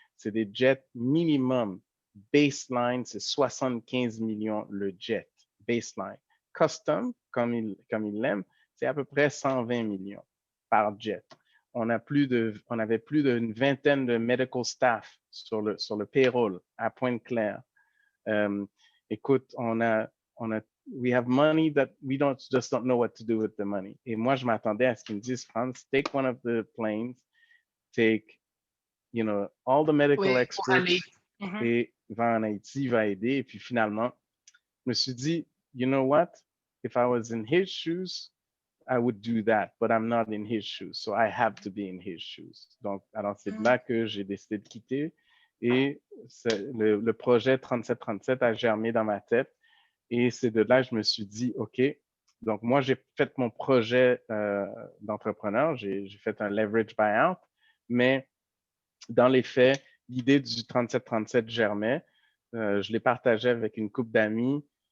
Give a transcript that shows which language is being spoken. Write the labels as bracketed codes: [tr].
[fr] C'est des jets minimum. Baseline, c'est 75 millions le jet, baseline. Custom, comme il l'aime, c'est à peu près 120 millions par jet. On avait plus d'une vingtaine de medical staff sur le payroll à Pointe-Claire. [en] Écoute, we have money that we just don't know what to do with the money. [fr] Et moi, je m'attendais à ce qu'ils me disent, Franz, [en] take one of the planes, take, all the medical experts [fr] et va en Haïti, va aider. Et puis finalement, je me suis dit, [en] you know what? If I was in his shoes, I would do that, but I'm not in his shoes, so I have to be in his shoes. [fr] Donc, alors c'est là que j'ai décidé de quitter et le projet 3737 a germé dans ma tête et c'est de là que je me suis dit, OK, donc moi j'ai fait mon projet d'entrepreneur, j'ai fait un leverage buyout, mais dans les faits, l'idée du 3737 germait, je l'ai partagé avec une couple d'amis.